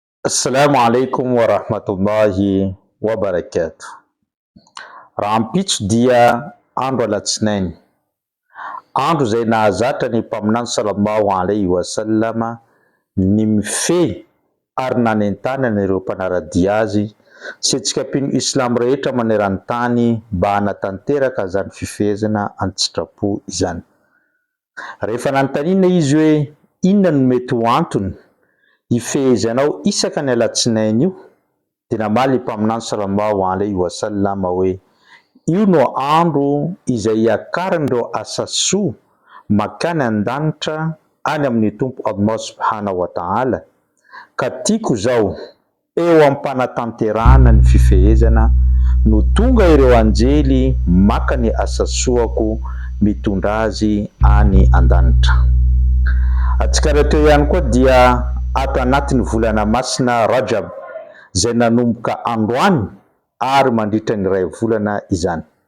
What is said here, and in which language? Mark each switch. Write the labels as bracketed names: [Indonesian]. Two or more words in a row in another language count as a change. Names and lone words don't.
[Arabic] السلام عليكم ورحمة الله وبركاته. [Malagasy] Raha ampitso dia andro alatsinainy, andro zay nahazatra ny mpaminany [Arabic] صلى الله عليه وسلم [Malagasy] ny mifehy ary nanentanana ireo mpanaradia azy sy antsika mpino islam rehetra maneran-tany mba hanatanteraka zany fifehezana an-tsitrapo izany. Rehefa nanontaniana izy hoe inona no mety ho antony ifehezanao isaka ny alatsinainy io, dia namaly mpaminany [Arabic] صلى الله عليه وسلم [Malagasy] hoe io no andro izay iakaran'ireo asa soa makany an-danitra any amin'ny tompo Allah [Arabic] سبحانه وتعالى, [Malagasy] ka tiako zao eo am-panatanterahana ny fifehezana no tonga ireo anjely maka ny asa soako mitondra azy any an-danitra. Antsika raha teo ihany koa dia ato anatin'ny volana masina Rajab zay nanomboka androany ary mandritra ny iray volana izany.